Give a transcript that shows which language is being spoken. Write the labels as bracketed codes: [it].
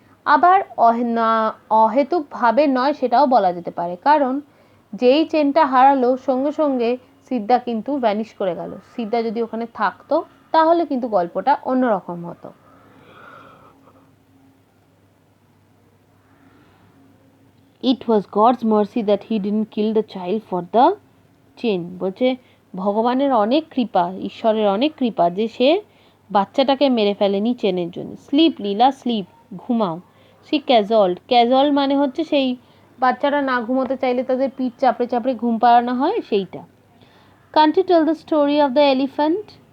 [bn] আবার অহেতুকভাবে নয় সেটাও বলা যেতে পারে, কারণ যেই চেনটা হারালো সঙ্গে সঙ্গে সিদ্ধা কিন্তু ভ্যানিশ করে গেল। সিদ্ধা যদি ওখানে থাকতো তাহলে কিন্তু গল্পটা অন্যরকম হতো। [en] It was God's mercy that he didn't kill the child for the chain. [bn] বলছে ভগবানের অনেক কৃপা, ঈশ্বরের অনেক কৃপা যে সে বাচ্চাটাকে মেরে ফেলেনি চেনের জন্য। [en] sleep Lila sleep, [bn] ঘুমাও। সে ক্যাজল মানে হচ্ছে সেই বাচ্চারা না ঘুমোতে চাইলে তাদের পিঠ চাপড়ে চাপড়ে ঘুম পাড়ানো হয়, সেইটা। [en] Can't you tell the story of the elephant?